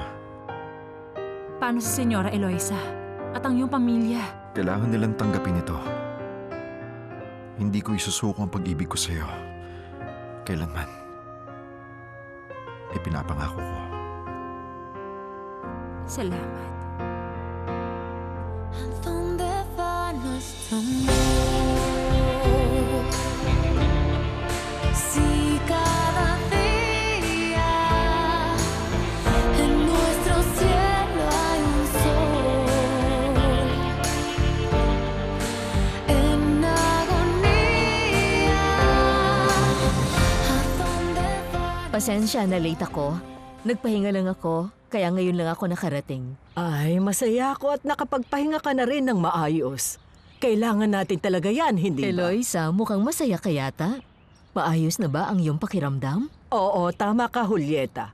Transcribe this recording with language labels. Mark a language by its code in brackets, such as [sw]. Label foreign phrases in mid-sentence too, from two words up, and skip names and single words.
[tl] Paano si Senyora Eloisa at ang iyong pamilya? Kailangan nilang tanggapin ito. Hindi ko isusuko ang pag-ibig ko sa'yo. Kailanman. Ipinapangako ko. Salamat. [es] ¿A dónde va nuestro amor? Si cada día en nuestro cielo hay un sol en agonía. ¿A dónde va? [tl] Pasensya na late ako. Nagpahinga lang ako, kaya ngayon lang ako nakarating. Ay, masaya ako at nakapagpahinga ka na rin ng maayos. Kailangan natin talaga yan, hindi ba? Eloisa, mukhang masaya ka yata. Maayos na ba ang iyong pakiramdam? Oo, tama ka, Julieta.